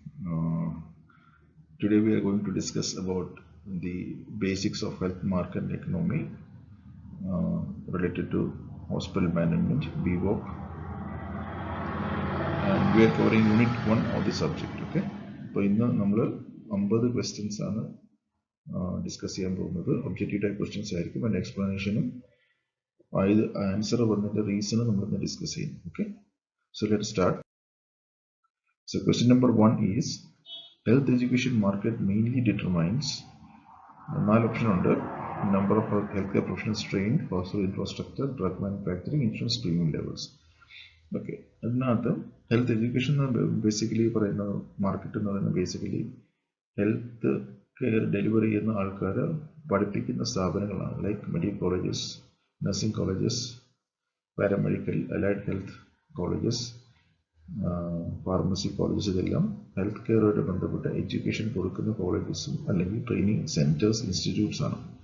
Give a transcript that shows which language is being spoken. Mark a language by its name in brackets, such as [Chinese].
[English] Uh, Today we are going to discuss about the basics of health market economy related to hospital management, BWOP, and we are covering unit 1 of the subject. Okay. [Malayalam] അപ്പോൾ ഇന്ന് നമ്മൾ 50 questions ആണ് discuss ചെയ്യാൻ പോകുന്നത്. Objective type questions ആയിരിക്കും. അതിൻ്റെ എക്സ്പ്ലനേഷനും answer വന്നിട്ട് റീസണും നമ്മളിന്ന് ഡിസ്കസ് ചെയ്യും. [English] Okay. So let start. So question number 1 is health education market mainly determines 4 option under number of healthcare professionals trained, hospital infrastructure, drug manufacturing, insurance premium levels. [Malayalam] Okay, അതിനകത്ത് health education basically പറയുന്ന market എന്ന് പറയുന്നത് basically health care delivery ചെയ്യുന്ന ആൾക്കാർ പഠിപ്പിക്കുന്ന സ്ഥാപനങ്ങളാണ്. Like medical colleges, nursing colleges, paramedical, allied health colleges, pharmacy colleges, ഇതെല്ലാം health കെയറുമായിട്ട് ബന്ധപ്പെട്ട എഡ്യൂക്കേഷൻ കൊടുക്കുന്ന കോളേജസും അല്ലെങ്കിൽ ട്രെയിനിങ് സെൻറ്റേഴ്സ്, ഇൻസ്റ്റിറ്റ്യൂട്ട്സ് ആണ്.